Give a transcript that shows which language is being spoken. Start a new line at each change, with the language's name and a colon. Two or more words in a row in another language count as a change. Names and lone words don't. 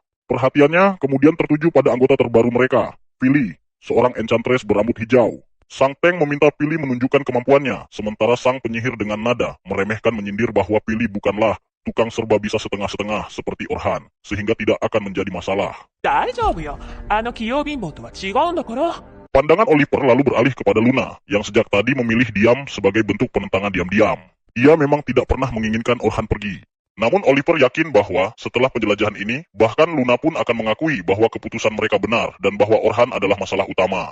Indonesian: Perhatiannya kemudian tertuju pada anggota terbaru mereka, Philly, seorang enchantress berambut hijau. Sang Teng meminta Philly menunjukkan kemampuannya, sementara sang penyihir dengan nada meremehkan menyindir bahwa Philly bukanlah tukang serba bisa setengah-setengah seperti Orhan, sehingga tidak akan menjadi masalah.
Japanese: 大丈夫よ。あの器用貧乏とは違うんだから。
Indonesian: Pandangan Oliver lalu beralih kepada Luna, yang sejak tadi memilih diam sebagai bentuk penentangan diam-diam. Ia memang tidak pernah menginginkan Orhan pergi. Namun Oliver yakin bahwa setelah penjelajahan ini, bahkan Luna pun akan mengakui bahwa keputusan mereka benar dan bahwa Orhan adalah masalah utama.